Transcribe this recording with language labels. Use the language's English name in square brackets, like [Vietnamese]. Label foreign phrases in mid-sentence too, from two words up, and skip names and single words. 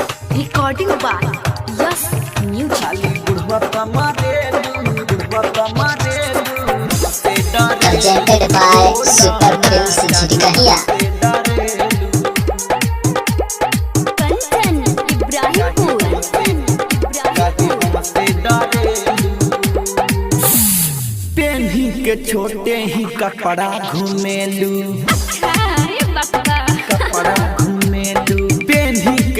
[English] Recording by Yes Music. Presented by Super Films Jhirikahia. [Bhojpuri] कंचन इब्राहिमपुर। पेन्ही के छोटे ही कपड़ा घुमेलू कपड़ा घुमेलू पेन्ही के